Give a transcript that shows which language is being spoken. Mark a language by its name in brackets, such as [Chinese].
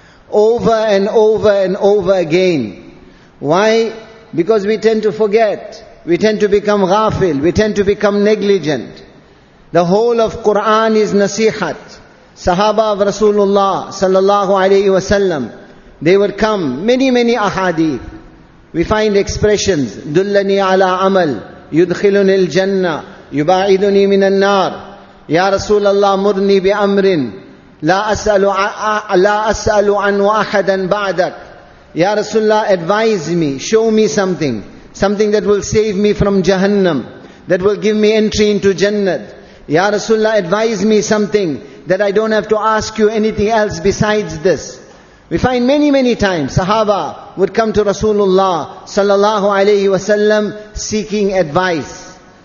[English] Over and over and over again. Why? Because we tend to forget. We tend to become ghafil. We tend to become negligent. The whole of Quran is nasihat. Sahaba of Rasulullah sallallahu alayhi wasallam, they would come, many ahadith. We find expressions, [Arabic] dullani ala amal, yudkhiluni al-jannah, يباعدني من النار يا رسول الله مرني بأمر لا أسأل عنه أحدا بعدك. [English] Ya Rasulullah, advise me, show me something that will save me from Jahannam, that will give me entry into Jannat. Ya Rasulullah, advise me something that I don't have to ask you anything else besides this. We find many times Sahaba would come to Rasulullah sallallahu alayhi wasallam seeking advice.